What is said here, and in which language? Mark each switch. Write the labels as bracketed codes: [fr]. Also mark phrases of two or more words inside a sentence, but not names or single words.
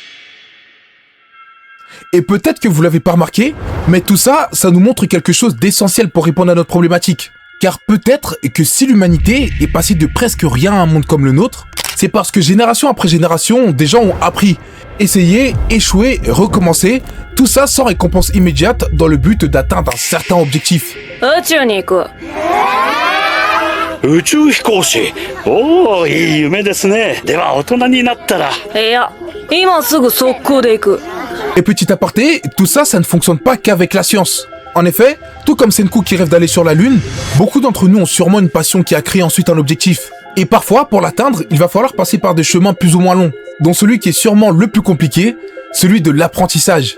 [fr] Et peut-être que vous l'avez pas remarqué, mais tout ça, ça nous montre quelque chose d'essentiel pour répondre à notre problématique. Car peut-être que si l'humanité est passée de presque rien à un monde comme le nôtre, c'est parce que génération après génération, des gens ont appris, essayé, échoué, recommencé, tout ça sans récompense immédiate dans le but d'atteindre un certain objectif. [ja] 宇宙飛行士。おお、いい夢ですね。では大人になったら。いや、今すぐ速攻で行く。 [fr] Et petit aparté, tout ça, ça ne fonctionne pas qu'avec la science. En effet, tout comme Senku qui rêve d'aller sur la Lune, beaucoup d'entre nous ont sûrement une passion qui a créé ensuite un objectif. Et parfois, pour l'atteindre, il va falloir passer par des chemins plus ou moins longs, dont celui qui est sûrement le plus compliqué, celui de l'apprentissage.